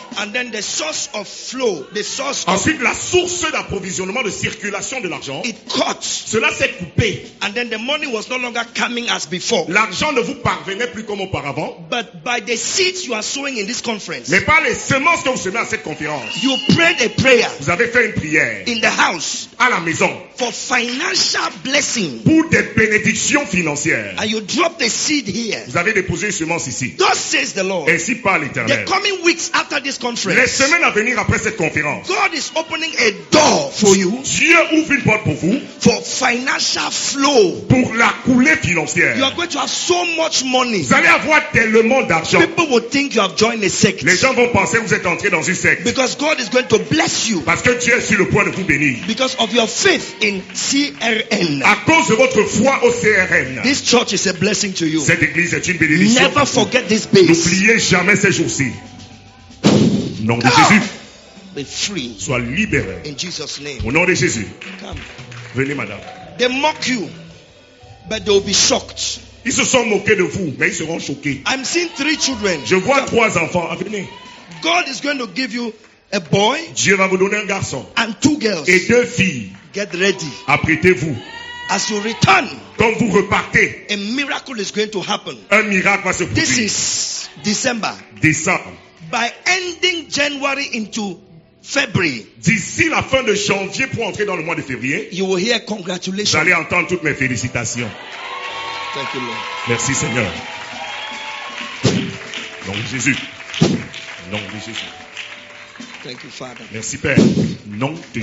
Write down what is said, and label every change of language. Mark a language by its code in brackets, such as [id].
[en] And then the source of flow, the source of [fr] Ensuite, la source d'approvisionnement, de circulation de l'argent, [en] it cut. [fr] cela s'est coupé. [en] And then the money was no longer coming as before. [fr] L'argent ne vous parvenait plus comme auparavant. [en] But by the seeds you are sowing in this conference, [fr] Mais par les semences que vous semez à cette conférence, [en] you prayed a prayer [fr] vous avez fait une prière [en] in the house [fr] à la maison [en] for financial blessing. [fr] pour des bénédictions financières. [en] And you dropped the seed here. [fr] Vous avez déposé une semence ici. [en] Thus says the Lord. [fr] Ainsi parle [en] The [fr] l'Éternel. [en] coming weeks after this [fr] Les [en] conference, [fr] semaines à venir après cette conférence, [en] God is opening a door for you [fr] Dieu ouvre une porte pour vous [en] for financial flow. [fr] pour la coulée [en] You [fr] financière. [en] are going to have so much money. [fr] Vous allez avoir tellement d'argent. [en] People will think you have joined a sect. [fr] Les gens vont penser que vous êtes entré dans une secte. [en] Because God is going to bless you [fr] Parce que Dieu est sur le point de vous bénir. [en] because of your faith in CRN. [fr] À cause de votre foi au CRN. [en] This church is a blessing to you. [fr] Cette église est une bénédiction. [en] Never forget this base. [fr] N'oubliez jamais ces jours-ci. Au nom de Jésus, [en] Be free [fr] sois libéré. [en] in Jesus' name. [fr] Au nom de Jésus. [en] Come. [fr] Venez, madame. [en] They mock you, but they will be shocked. [fr] Ils se sont moqués de vous, mais ils seront choqués. [en] I'm seeing 3 children. [fr] Je vois 3 enfants. Venez. [en] God is going to give you a boy [fr] Dieu va vous donner un garçon [en] and 2 girls. [fr] et 2 filles. [en] Get ready. [fr] Apprêtez-vous. [en] As you return, [fr] Quand vous repartez, [en] a miracle is going to happen. [fr] un miracle va se [en] This [fr] produire. [en] is December. [fr] Décembre. [en] By ending January into February, [fr] D'ici la fin de janvier pour entrer dans le mois de février, [en] you will hear [fr] vous [en] congratulations. [fr] allez entendre toutes mes félicitations. [en] Thank you, Lord. [fr] Merci Seigneur. Nom de Jésus. Nom de Jésus. [en] Thank you, Father. [fr] Merci Père. Nom de